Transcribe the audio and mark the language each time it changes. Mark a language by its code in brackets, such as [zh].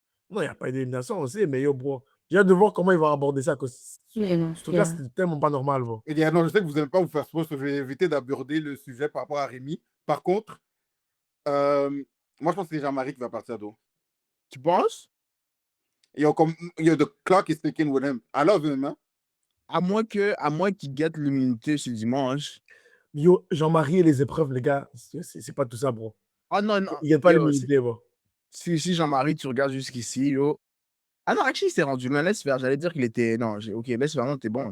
[fr] Non, il n'y a pas eu d'élimination, on sait, mais yo, bro, J'ai hâte de voir comment il va aborder ça. Ce truc-là, c'était tellement pas normal, bro. Et non, je sais que vous n'aimez pas vous faire spoil, je vais éviter d'aborder le sujet par rapport à Rémi. Par contre, moi, je pense que c'est Jean-Marie qui va partir d'eau. Tu penses? [en] The clock is ticking with him. I love him, hein? [fr] À moins qu'il guette l'immunité ce dimanche. Yo, Jean-Marie et les épreuves, les gars, c'est pas tout ça, bro. Oh non, non. Il n'y a pas l'immunité, bro. Si Jean-Marie, tu regardes jusqu'ici, yo. Ah non, actually, il s'est rendu loin. Laisse faire. J'allais dire qu'il était. Non, ok, laisse faire. Non, t'es bon.